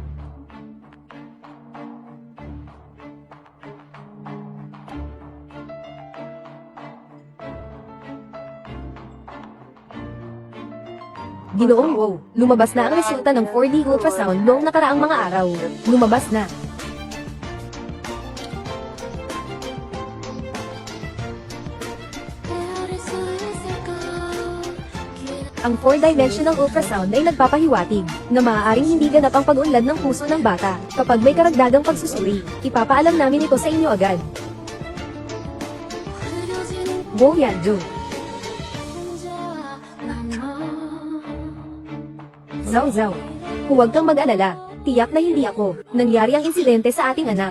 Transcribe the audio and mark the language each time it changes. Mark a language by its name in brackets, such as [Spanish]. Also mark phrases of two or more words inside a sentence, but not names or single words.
[Filipino] Ginoong wow, lumabas na ang resulta ng 4D ultrasound noong nakaraang mga araw. Lumabas na. [Korean] 헤아릴 수 있을까 [Filipino] Ang 4-dimensional ultrasound ay nagpapahiwatig na maaaring hindi ganap ang pag-unlad ng puso ng bata. Kapag may karagdagang pagsusuri, ipapaalam namin ito sa inyo agad. [Korean] 흐려지는 [Filipino] Go Yanjo. [Korean] 혼자 남아 [Filipino] Zhao Zhao. Huwag kang mag-alala. Tiyak na hindi ako. Nangyari ang insidente sa ating anak.